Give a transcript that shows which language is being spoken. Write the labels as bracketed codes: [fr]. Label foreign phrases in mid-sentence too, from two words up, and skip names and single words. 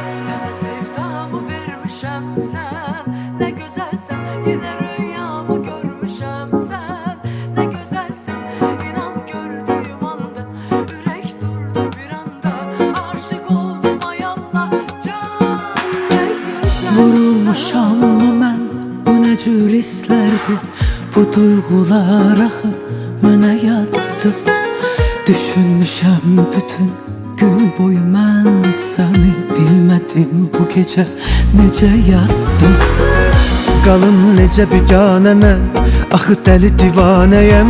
[tr] Sana sevdamı vermişem sen, ne güzelsen. Yine rüyamı görmüşem sen, ne güzelsen. İnan gördüğüm anda yürek durdu bir anda. Aşık oldum ay Allah can, ne güzelsen. [az] Vurulmuşam mı mən, bu nə cür hisslərdi? Bu duyğular axı mənə yaddı. Düşünmüşəm bütün gün boyu mən səni, bilmədim bu gecə necə yatdım. Qalım necə biganə mən, axı dəli divanəyəm.